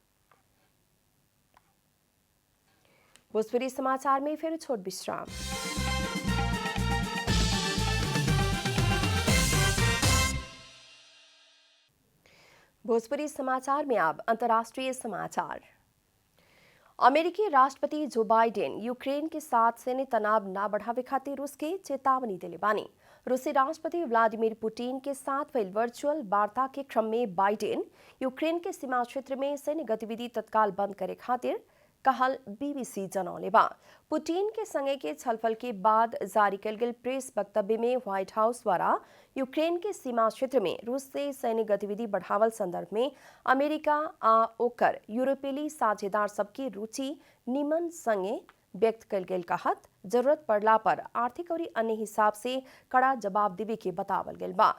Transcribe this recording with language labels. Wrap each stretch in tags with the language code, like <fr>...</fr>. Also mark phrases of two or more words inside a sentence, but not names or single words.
<bho>भोजपुरी समाचार में फिर छोट विश्राम। भोजपुरी समाचार में अब अंतर्राष्ट्रीय समाचार। अमेरिकी राष्ट्रपति जो बाइडेन यूक्रेन के साथ सैन्य तनाव न बढ़ावे खातिर रूस के चेतावनी दिले बानी। रूसी राष्ट्रपति व्लादिमीर पुतिन के साथ भइल वर्चुअल वार्ता के क्रम में बाइडेन यूक्रेन के सीमा क्षेत्र में सैन्य गतिविधि तत्काल बंद करे खातिर कहल बीबीसी जनौले बा। पुतिन के संगे के छलफल के बाद जारी कल गेल प्रेस वक्तव्य में व्हाइट हाउस द्वारा यूक्रेन के सीमा क्षेत्र में रूस से सैन्य गतिविधि बढ़ावल संदर्भ में अमेरिका आ ओकर यूरोपीय साझेदार सबकी रुचि निमन संगे व्यक्त कल गेल कहत जरूरत पड़ला पर आर्थिक और अन्य हिसाब से कड़ा जवाब देवे के बतावल गेल बा।</bho>